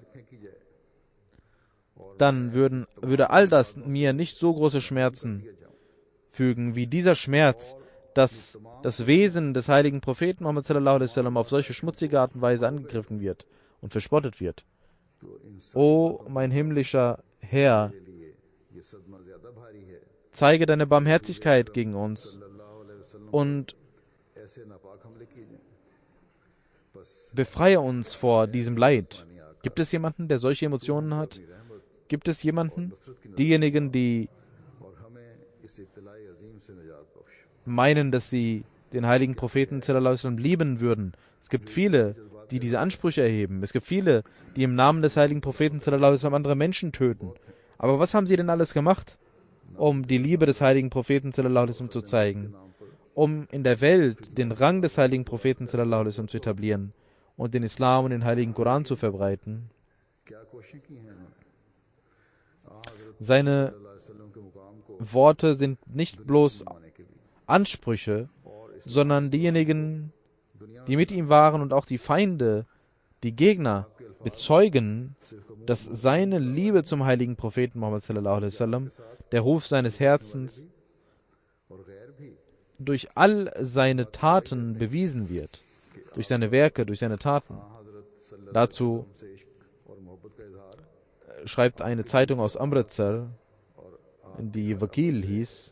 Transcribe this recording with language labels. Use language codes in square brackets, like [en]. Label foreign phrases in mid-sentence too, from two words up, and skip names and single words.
[de] dann würde all das mir nicht so große Schmerzen fügen, wie dieser Schmerz, dass das Wesen des heiligen Propheten Muhammad [ar] صلى الله عليه وسلم [de] auf solche schmutzige Art und Weise angegriffen wird und verspottet wird. O mein himmlischer Herr, zeige deine Barmherzigkeit gegen uns und befreie uns vor diesem Leid. Gibt es jemanden, der solche Emotionen hat? Gibt es jemanden? Diejenigen, die meinen, dass sie den heiligen Propheten [ar] صلى الله عليه وسلم [de] lieben würden. Es gibt viele, die diese Ansprüche erheben. Es gibt viele, die im Namen des heiligen Propheten [ar] صلى الله عليه وسلم [de] andere Menschen töten. Aber was haben sie denn alles gemacht, um die Liebe des heiligen Propheten [ar] صلى الله عليه وسلم [de] zu zeigen? Um in der Welt den Rang des heiligen Propheten [ar] صلى الله عليه وسلم [de] zu etablieren und den Islam und den heiligen Koran zu verbreiten. Seine Worte sind nicht bloß Ansprüche, sondern diejenigen, die mit ihm waren und auch die Feinde, die Gegner, bezeugen, dass seine Liebe zum heiligen Propheten Muhammad [ar] صلى الله عليه وسلم, [de] der Ruf seines Herzens, durch all seine Taten bewiesen wird, durch seine Werke, durch seine Taten. Dazu schreibt eine Zeitung aus Amritsar, die Wakil hieß.